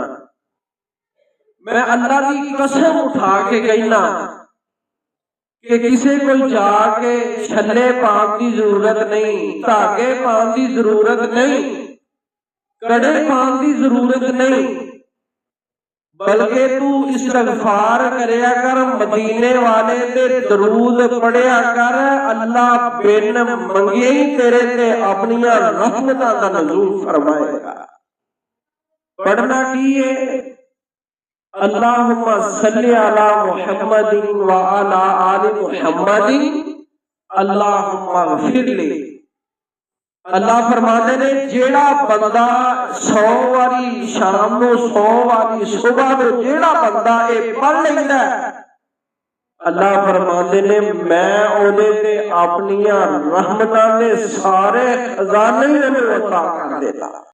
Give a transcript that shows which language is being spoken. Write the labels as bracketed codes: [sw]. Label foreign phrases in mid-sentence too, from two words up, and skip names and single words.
[pa] میں اللہ کی قسم اٹھا کے کہنا کہ کسی کو جاکے چھلے پانے کی ضرورت نہیں، دھاگے پانے کی ضرورت نہیں، کڑے پانے کی ضرورت نہیں، بلکہ تو استغفار کریا کر، مدینے والے تے درود پڑھیا کر. اللہ بن منگے ہی تیرے تے اپنیاں رحمتاں دا نزول فرمائے گا. پڑھنا کی ہے, [ar] اللهم صل على محمد وعلى آل محمد اللهم اغفر لي. [pa] اللہ فرماتے نے جیہڑا بندہ 100 واری شام کو 100 واری صبح کو جیہڑا بندہ یہ پڑھ لیندا، اللہ فرماتے نے میں اوہدے تے اپنیاں رحمتاں دے سارے خزانے عطا کر دیتا.